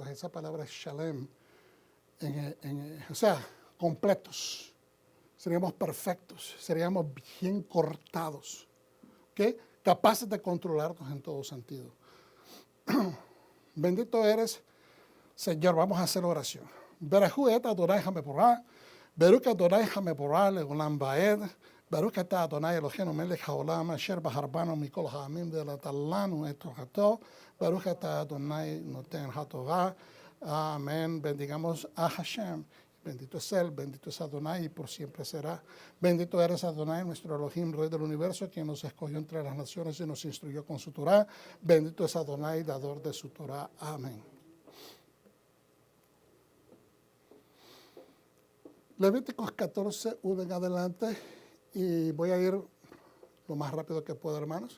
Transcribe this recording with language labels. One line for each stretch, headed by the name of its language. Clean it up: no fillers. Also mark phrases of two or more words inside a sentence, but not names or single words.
Spanish: Esa palabra es shalem. O sea, completos. Seríamos perfectos. Seríamos bien cortados. ¿Okay? Capaces de controlarnos en todo sentido. Bendito eres, Señor. Vamos a hacer oración.
Hebrew: ברכו את אדוני המבורך, ברוך אדוני המבורך לעולם ועד, ברוך אתה אדוני אלוהינו מלך העולם אשר בחר בנו מכל העמים ונתן לנו את תורתו, ברוך אתה אדוני נותן התורה.
Spanish: Amén. Bendigamos a Hashem. Bendito es Él, bendito es Adonai y por siempre será. Bendito eres Adonai, nuestro Elohim, Rey del universo, quien nos escogió entre las naciones y nos instruyó con su Torah. Bendito es Adonai, dador de su Torah. Amén. Levíticos 14, 1 en adelante, y voy a ir lo más rápido que pueda, hermanos.